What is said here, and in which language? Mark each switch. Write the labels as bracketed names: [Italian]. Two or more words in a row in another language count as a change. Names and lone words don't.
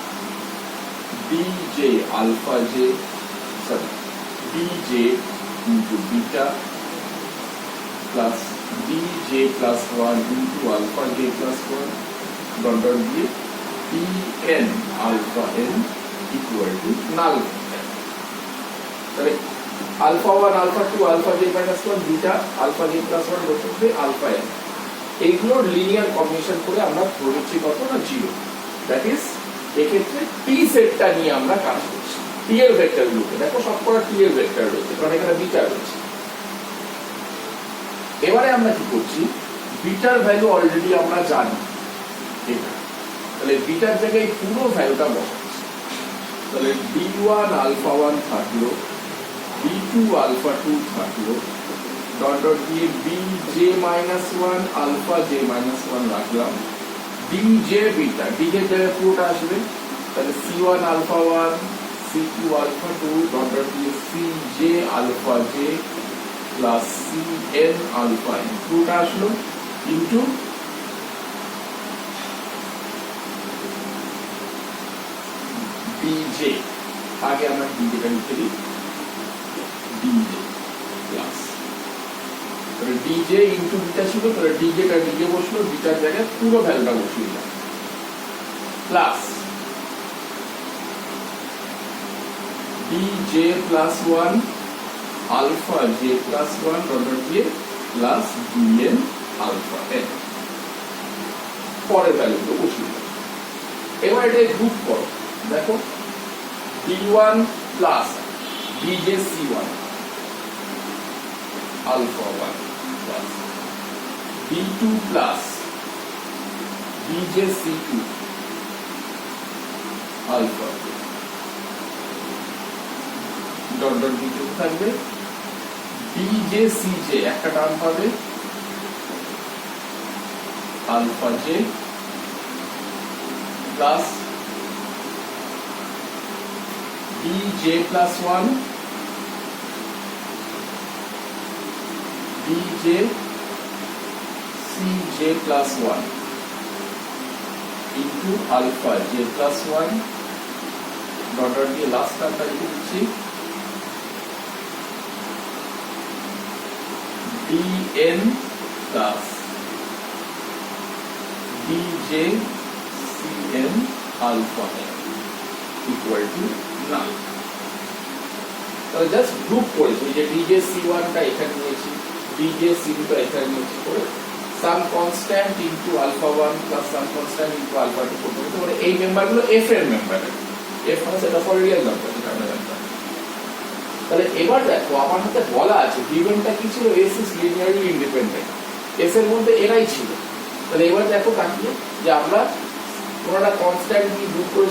[English] dj alpha j sorry dj into beta plus dj plus 1 into alpha j plus 1 dot dot d en alpha n equal to null [Bangla] তাহলে [English] alpha 1 alpha 2 alpha j minus 1 beta alpha j plus 1 dot dot alpha n [Bangla] এইগুলোর [English] linear combination [Bangla] করে আমরা ধরেছি কত না 0 [English] that is [Bangla] এক্ষেত্রে t সেটটা নিয়ে আমরা কাজ করছি t এর ভেক্টরগুলোকে দেখো সবকটা t এর ভেক্টর রয়েছে কারণ এখানে বিটা রয়েছে এবারে আমরা কি করছি বিটার ভ্যালু অলরেডি আমরা জানি এটা তাহলে বিটার জায়গায় পুরো ভ্যালুটা বসাচ্ছি তাহলে [English] d1 alpha 1 [Bangla] থাকলো [English] d2 alpha 2 [Bangla] থাকলো [English] dot dot [Bangla] দিয়ে [English] bj minus 1 alpha j minus 1 [Bangla] রাখলাম [English] dj beta dj [Bangla] এর জায়গায় পুরোটা আসবে তাহলে [English] c1 alpha 1 c2 alpha 2 dot dot [Bangla] দিয়ে [English] cj alpha j plus cn alpha n [Bangla] পুরোটা আসলো ইনটু dj আগে আমরা dj টা লিখে দিই [English] dj plus [Bangla] তাহলে [English] dj into beta [Bangla] ছিল তাহলে dj টা dj বসলো বিটার জায়গায় পুরো ভ্যালুটা বসিয়ে দিলাম [English] plus dj plus 1 alpha j plus 1 dot dot [Bangla] দিয়ে [English] plus dn alpha n [Bangla] পরের ভ্যালুটা বসিয়ে দিলাম এবার এটা গ্রুপ করো দেখো [English] d1 plus dj c1 alpha 1 plus d2 plus dj c2 alpha dot dot [Bangla] d2 থাকবে [English] dj cj [Bangla] একটা টার্ম পাবে [English] alpha j plus dj plus 1 dj cj plus 1 into alpha j plus 1 dot dot [Bangla] দিয়ে লাস্ট টার্মটা লিখে দিচ্ছি [English] dn plus dj cn alpha n equal to none [Bangla] তাহলে জাস্ট গ্রুপ করেছি যে [English] dj c1 [Bangla] টা এখানে নিয়েছি [English] dj c2 [Bangla] টা এখানে নিয়েছি করে [English] some constant into alpha 1 plus some constant into alpha 2 [Bangla] করতে মানে এই মেম্বারগুলো f এর মেম্বার f মানে সেটা ফর [English] real number [Bangla] যেটা আমরা জানতাম তাহলে এবার দেখো আমার হাতে বলা আছে গিভেনটা কি ছিল [English] s is linearly independent [Bangla] s এর মধ্যে এরাই ছিল তাহলে এবার দেখো তাকিয়ে যে আমরা কোনটা কনস্ট্যান্ট দিয়ে গ্রুপ করেছি